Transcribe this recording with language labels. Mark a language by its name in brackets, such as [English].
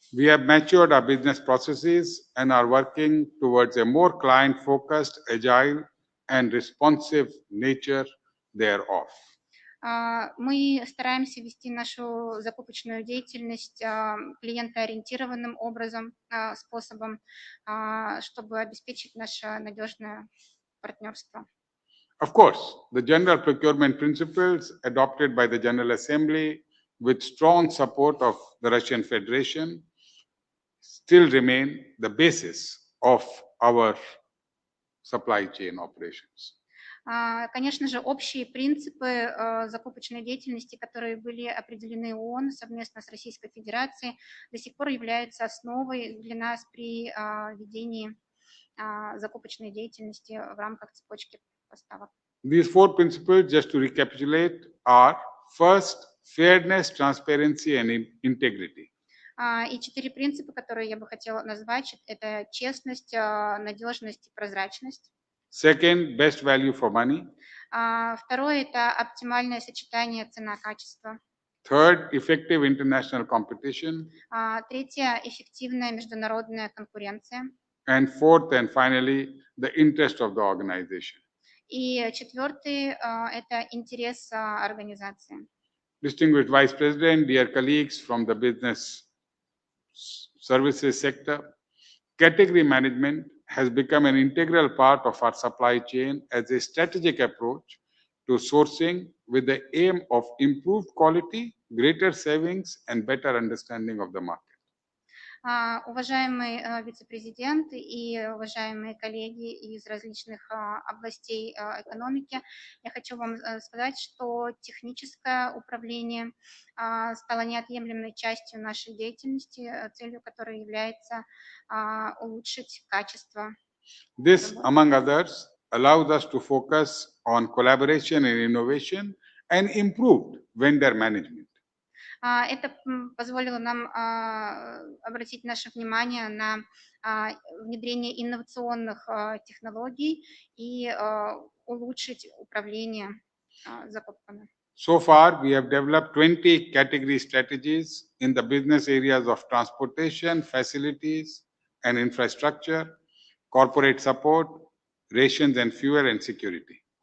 [English] We have matured our business processes and are working towards a more client-focused, agile, and responsive nature thereof. [Russian] Мы стараемся вести нашу закупочную деятельность клиентоориентированным образом, способом, чтобы обеспечить наше надежное партнерство. [English] Of course, the general procurement principles adopted by the General Assembly with strong support of the Russian Federation still remain the basis of our supply chain operations. [Russian] Конечно же, общие принципы закупочной деятельности, которые были определены ООН совместно с Российской Федерацией, до сих пор являются основой для нас при ведении закупочной деятельности в рамках цепочки поставок. [English] These four principles, just to recapitulate, are first, fairness, transparency, and integrity. [Russian] И 4 принципа, которые я бы хотела назвать, это честность, надежность и прозрачность. [English] Second, best value for money. [Russian] Второе – это оптимальное сочетание цена-качество. [English] Third, effective international competition. [Russian] Третье – эффективная международная конкуренция. [English] And fourth and finally, the interest of the organization. [Russian] И четвертый – это интерес организации. [English] Distinguished Vice President, dear colleagues from the business services sector, category management has become an integral part of our supply chain as a strategic approach to sourcing with the aim of improved quality, greater savings, and better understanding of the market. [Russian] Уважаемый вице-президент и уважаемые коллеги из различных областей экономики, я хочу вам сказать, что техническое управление стало неотъемлемой частью нашей деятельности, целью которой является улучшить качество. [English] This, among others, allows us to focus on collaboration and innovation and improved vendor management. [Russian] Это позволило нам обратить наше внимание на внедрение инновационных технологий и улучшить управление закупками. [English] So far, we have developed 20 category strategies in the business areas of transportation, facilities and infrastructure, corporate support, rations and fuel, and security.